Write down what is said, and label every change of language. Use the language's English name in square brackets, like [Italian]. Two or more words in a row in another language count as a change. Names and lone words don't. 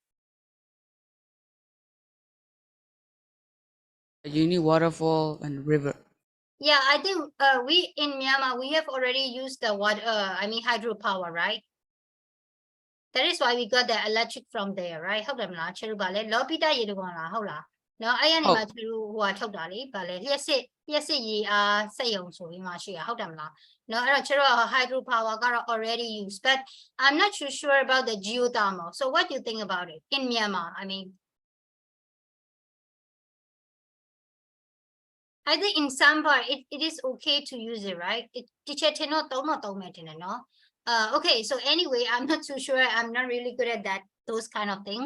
[English] You need waterfall and river. Yeah, I think we in Myanmar we have already used the water. I mean hydropower, right? That is why we got the electric from there, right? [Burmese] ဟုတ်တယ်မလားချေရူပါလေလော်ပီတာရေတကောင်လားဟုတ်လားနော်အဲ့ရနေမှာချေရူဟိုဟာထုတ်တာလေဗာလေလျှက်စစ်ရေအားစက်ရုံဆိုပြီးမှရှိတာဟုတ်တယ်မလားနော်အဲ့တော့ချေရူက hydropower ကတော့ [English] already used, but I'm not too sure about the geothermal. So what do you think about it in Myanmar? I mean, I think in some part it is okay to use it, right? Teacher not no. Okay, so anyway, I'm not too sure. I'm not really good at that, those kind of things.